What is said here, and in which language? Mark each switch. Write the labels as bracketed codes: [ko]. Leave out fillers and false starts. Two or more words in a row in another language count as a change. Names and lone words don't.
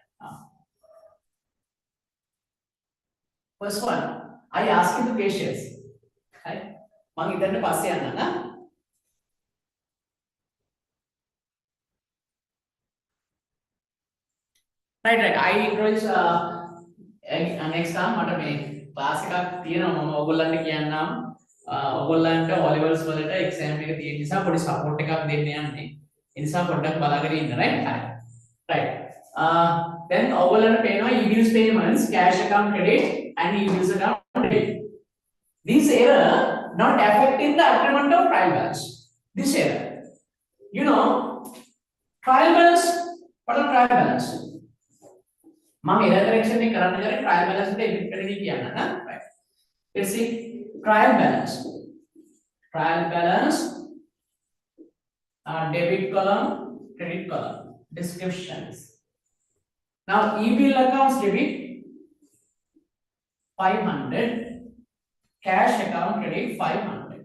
[en] First one, I ask you the questions. Right? [si] මං ඉඩන්ටෙ පස්සේ යන්න නෑ. [en] Right. I introduce next time [si] මට මේ ක්ලාස් එකක් තියෙනවා මම ඔයගොල්ලන්ට කියන්නම් ඔයගොල්ලන්ට O levels වලට එක්සෑම් එක තියෙන නිසා පොඩි සපෝට් එකක් දෙන්න යන්නේ. ඒ නිසා පොඩ්ඩක් බලාගෙන ඉන්න [en] right. Right. Then [si] ඔයගොල්ලන්ට පේනවා [en] e-bills payments, cash account credit and e-bills account debit. This error not affecting the agreement of trial balance. This error. You know, trial balance, what is trial balance? [si] මම [en] error correction [si] එක කරන්න ගියාම [en] trial balance [si] එකට edit කරගෙන කියන්න නා. [en] Right. Let's see trial balance. Trial balance debit column, credit column, descriptions. Now e-bill accounts debit 500, cash account credit 500.